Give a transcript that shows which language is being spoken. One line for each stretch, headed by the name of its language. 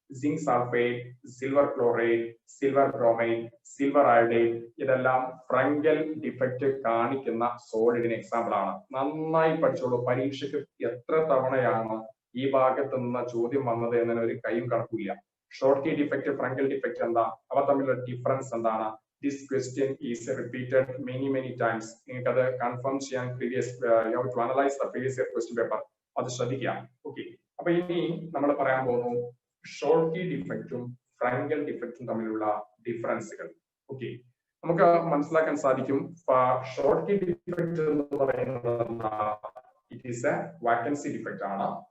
Malayalam: Zinc sulphate, silver chloride, silver bromide, silver iodide, ഇതെല്ലാം ഫ്രങ്കൽ defect കാണിക്കുന്ന സോളിഡിന് example ആണ്. നന്നായി പഠിച്ചോളൂ. പരീക്ഷയ്ക്ക് എത്ര തവണയാണ് ഈ ഭാഗത്ത് നിന്ന് ചോദ്യം വന്നത് എന്നതിന് ഒരു കൈയും കണക്കില്ല. ഷോർട്ട് കീ ഡിഫക്റ്റ്, ഫ്രങ്കൽ ഡിഫക്റ്റ് എന്താ? അവ തമ്മിലുള്ള ഡിഫറൻസ് എന്താണ്?
English: This question is repeated many times.
Malayalam: നിങ്ങൾക്ക് അത് കൺഫേം ചെയ്യാൻ
English: you have to analyze the previous year question paper.
Malayalam: അത് ശ്രദ്ധിക്കാം. ഓക്കെ, അപ്പൊ ഇനി നമ്മൾ പറയാൻ പോകുന്നു ഷോർട്ട് കീ ഡിഫക്റ്റും ഫ്രങ്കൽ ഡിഫക്റ്റും തമ്മിലുള്ള ഡിഫറൻസുകൾ. ഓക്കെ, നമുക്ക് മനസ്സിലാക്കാൻ സാധിക്കും. ഷോർട്ട് കീ ഡിഫക്റ്റ് എന്ന് പറയുന്നത്
English: it is a vacancy defect
Malayalam: ആണ്.